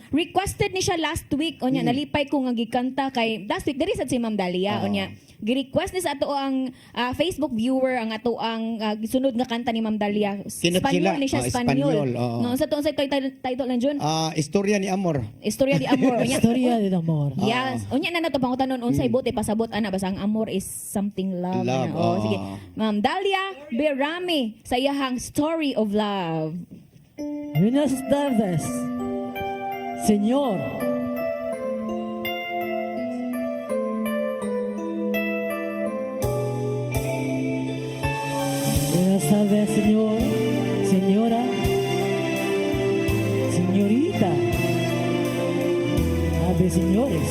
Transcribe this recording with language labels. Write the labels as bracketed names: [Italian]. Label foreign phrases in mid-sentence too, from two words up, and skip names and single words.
[Cebuano] Requested ni siya [English] last week, [Cebuano] onya nalipay ko nga gikanta kay [English] last week [Cebuano] diri sad si Ma'am Dalia, onya gi-request ni sa ato ang Facebook viewer ang ato ang gisunod nga kanta ni Ma'am Dalia. Kinakila. Espanyol ni siya, Espanyol, Espanyol. oo. No, sa tuon sa title lang John. Istorya ni Amor. Istorya di Amor. Onya, Historia de amor. yes. Unya na nato pangutanon unsay buti pasabot ana basta ang amor [English] is something love. [Cebuano] Love, Ana. Oh, oo. sige. Ma'am Dalia Berami sa iyahang Story of Love. [Spanish] Buenas tardes, Señor. Buenas tardes, señor, señora, señorita, ave señores.